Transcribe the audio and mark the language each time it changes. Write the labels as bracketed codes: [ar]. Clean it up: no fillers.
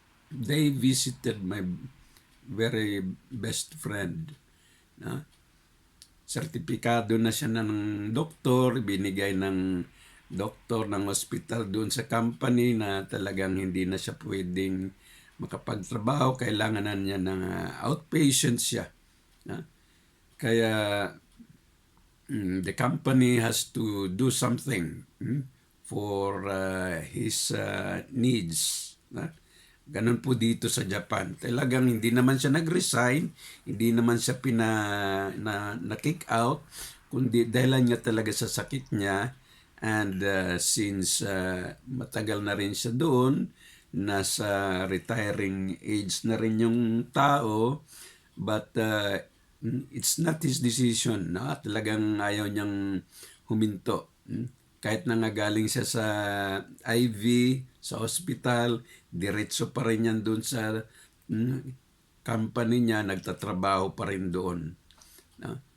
[en] They visited my very best friend. [tl] Sertipikado na siya ng doktor, binigay ng doktor ng ospital doon sa company na talagang hindi na siya pwedeng makapagtrabaho, kailangan na niya ng outpatient siya. Kaya [en] the company has to do something for his needs. [tl] Ganun po dito sa Japan. Talagang hindi naman siya nag-resign, hindi naman siya na-kick out, kundi dahil nga talaga sa sakit niya. [en] And since [tl] matagal na rin siya doon, nasa [en] retiring age [tl] na rin yung tao, [en] but it's not his decision. [tl] No? Talagang ayaw niyang huminto. Kahit nangagaling siya sa IV, sa hospital, diretso pa rin yan doon sa company niya, nagtatrabaho pa rin doon. No?